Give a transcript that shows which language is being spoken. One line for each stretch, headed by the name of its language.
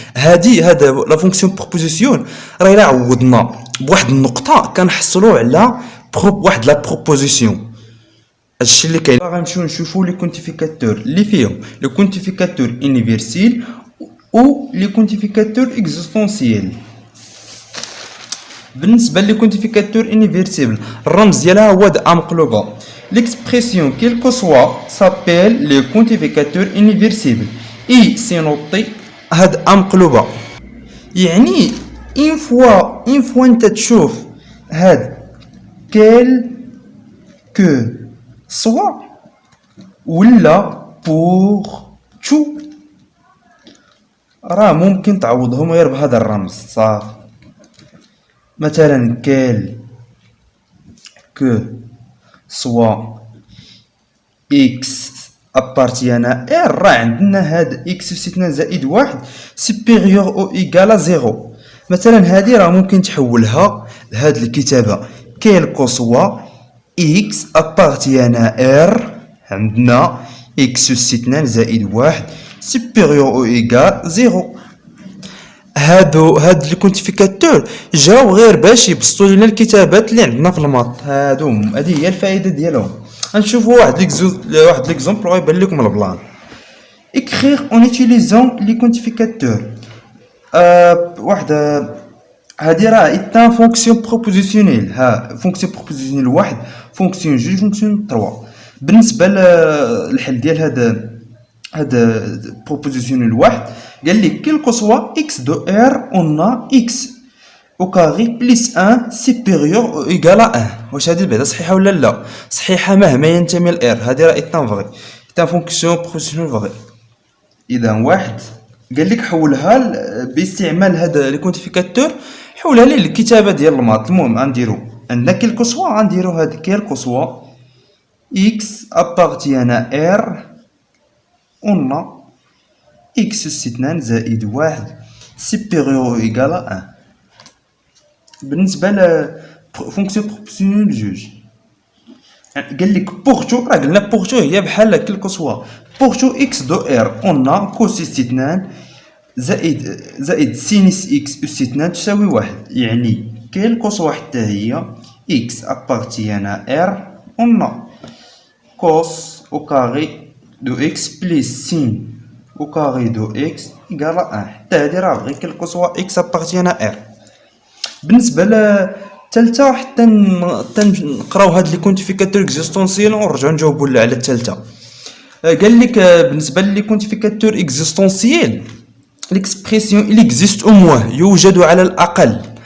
Arabic: هذا لا فونكسيون بروبوزيسيون راه الا عوضنا بواحد النقطه كنحصلوا على واحد لا بروبوزيسيون. هادشي اللي كاين. غنمشيو نشوفوا لي كونتيفيكاتور اللي فيهم لو كونتيفيكاتور يونيفرسيل او لي كونتيفيكاتور اكزيستونسييل. بالنسبه لي كونتيفيكاتور يونيفرسيل الرمز ديالها هو د مقلوبه.
French: l'expression quel que soit s'appelle le quantificateur universel et c'est noté
Arabic: هاد مقلوبه. يعني une fois انت تشوف هاد
French: quel que soit
Arabic: ولا
French: pour tout
Arabic: راه ممكن تعوضهم غير بهذا الرمز صافي.
French: مثلا quel que soit x appartient à R
Arabic: راه عندنا هاد
French: x
Arabic: استثناء زائد
French: 1 supérieur ou égal à 0.
Arabic: مثلا هذه راه ممكن تحولها لهاد الكتابة
French: quel que soit x appartient à R
Arabic: عندنا
French: x
Arabic: استثناء زائد
French: 1 supérieur ou égal 0.
Arabic: هاد لي كونتيفيكاتور جاو غير باش يبسطوا لنا الكتابات اللي عندنا في الماط. هذه هي الفائده ديالهم. غنشوفوا واحد ليكزومبل غيبان لكم البلان.
French: écrire en utilisant les quantificateurs.
Arabic: واحد هادي راه ايتا فونكسيون بروبوزيسيونيل. فونكسيون بروبوزيسيونيل واحد، فونكسيون جوج، فونكسيون 3. بالنسبه للحل ديال هاد بروبوزيسيونيل واحد قال لك
French: كيلكو سوا x de r on a x au carré plus 1 supérieur ou égal à 1.
Arabic: واش هادي بعدا صحيحه ولا لا؟ صحيحه مهما ينتمي ل r. هادي راه ايتا فغي، ايتا فونكسيون بروبوزيسيونيل فغي. اذا واحد قال لك حولها باستعمال هاد لي كونتيفيكاتور، حولها ليه للكتابه ديال الماط. المهم غنديرو عندنا كيلكو سوا،
French: غنديرو هاد كيلكو سوا x appartient à r on a x
Arabic: أس 2 زائد
French: 1 supérieur ou égal à 1.
Arabic: بالنسبه ل فونكسيون بروبوزيسيونيل جوج قال لك بورتو، راه قلنا بورتو هي بحال كيلكو سوا بورتو x دو r
French: on a cos
Arabic: أس 2 زائد سينيس x أس 2 تساوي 1. يعني كيلكو سوا حتى هي
French: x appartient à r on a cos au carré de x plus sin au carré de x égale à 1.
Arabic: حتى هادي راه غير كيلكو سوا
French: x appartient à r.
Arabic: بالنسبه للثالثه حتى نقراو هاد لي كونتيفيكاتور اكزيستونسيال ونرجعو نجاوبوا على الثالثه. قال لك بالنسبه لي كونتيفيكاتور اكزيستونسيال ليكسبريسيون
French: il existe au moins
Arabic: يوجد على الاقل.